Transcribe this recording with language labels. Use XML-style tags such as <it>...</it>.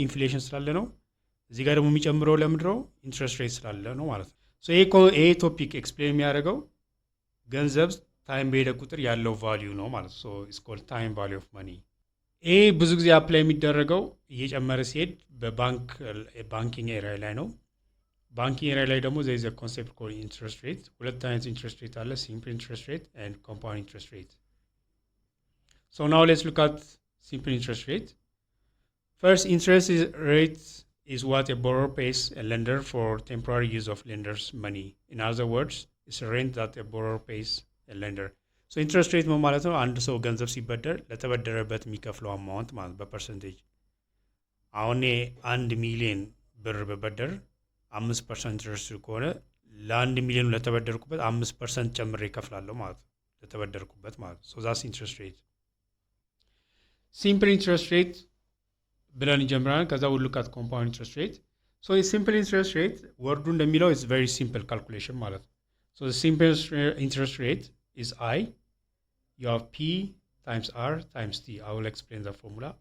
<am>ኢንፍሌሽን ስላለ ነው። እዚህ ጋር ደግሞ የሚጨምረው ለምንድነው? ኢንትረስት ሬት ስላለ ነው ማለት ነው። ሶ ይሄ ቶፒክ ኤክስፕሌን የሚያደርገው ገንዘብ ታይም በሄደ ቁጥር ያለው ቫልዩ ነው ማለት ነው።</am> <en>ሶ ኢትስ ኮልድ ታይም ቫልዩ ኦፍ መኒ።</en> <am>ይሄ ብዙ ጊዜ አፕላይ የሚደረገው እየጨመረ ሲሄድ ባንኪንግ ኤሪያ ላይ ነው። ባንኪንግ ኤሪያ ላይ ደግሞ ዘ ኮንሴፕት ኮል ኢንትረስት ሬት። ሁለት አይነት ኢንትረስት ሬት አለ፣ ሲምፕል ኢንትረስት ሬት ኤንድ ኮምፓውንድ ኢንትረስት ሬት።</am> <en>ሶ ናው ሌትስ ሉክ አት ሲምፕል ኢንትረስት ሬት። ፈርስት ኢንትረስት ሬት is what a borrower pays a lender for temporary use of lender's money. In other words, it's a rent that a borrower pays a lender.</en> <am>So interest rate ማለት ነው አንድ ሰው ገንዘብ ሲበደር ለተበደረበት የሚከፍለው አማውንት ማለት በፐርሰንቴጅ። አሁን 1 ሚሊዮን ብር በበደር 5% ኢንትረስት ከሆነ ለ1 ሚሊዮን ለተበደርኩበት 5% ጨምሬ ይከፍላለሁ ማለት ነው ለተበደርኩበት ማለት ነው።</am> <en>So that's interest rate. Simple interest rate</en> <am>ብለን ይጀምራል። ከዛ</am> <en>we look at compound interest rate. So a simple interest rate</en> <am>ወርዱ እንደሚለው</am> <en>is very simple calculation</en> <am>ማለት ነው።</am> <en>So the simple interest rate is I. You have P times R times T. I will explain the formula.</en>